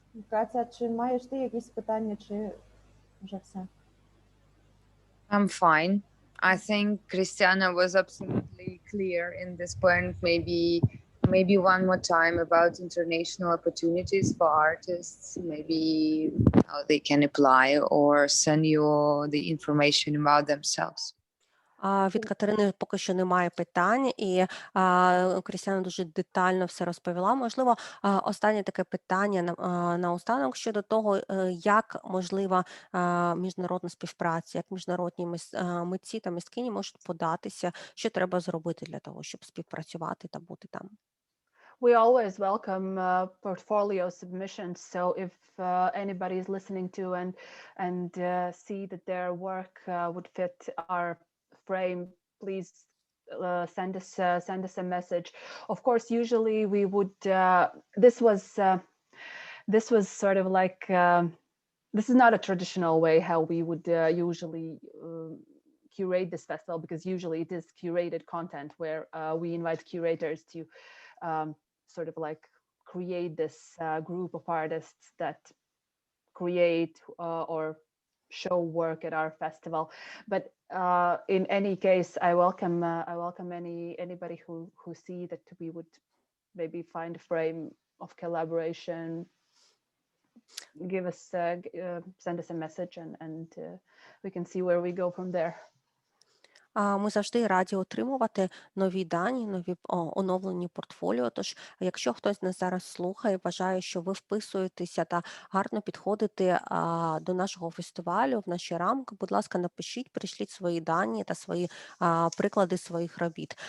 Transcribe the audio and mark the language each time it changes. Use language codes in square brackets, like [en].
[uk] Катя, чи маєш ти якісь питання, чи вже все? [en] I'm fine. I think Christiana was absolutely clear in this point. Maybe one more time about international opportunities for artists. Maybe how they can apply or send you the information about themselves. [uk] Від Катерини поки що немає питань, і Крістіана дуже детально все розповіла. Можливо, останнє таке питання наостанок щодо того, як можлива міжнародна співпраця, як міжнародні митці та мисткині можуть податися, що треба зробити для того, щоб співпрацювати та бути там. [en] We always welcome portfolio submissions. So if anybody is listening to and see that their work would fit our frame, please send us a message. Of course, usually we would. This was sort of like this is not a traditional way how we would usually curate this festival, because usually it is curated content where we invite curators to sort of like create this group of artists that create or show work at our festival. But in any case, I welcome anybody who see that we would maybe find a frame of collaboration, give us send us a message, and we can see where we go from there. [uk] Ми завжди раді отримувати нові дані, нові оновлені портфоліо. Тож, якщо хтось нас зараз слухає, вважає, що ви вписуєтеся та гарно підходите до нашого фестивалю, в наші рамки, будь ласка, напишіть, прийшліть свої дані та свої приклади своїх робіт.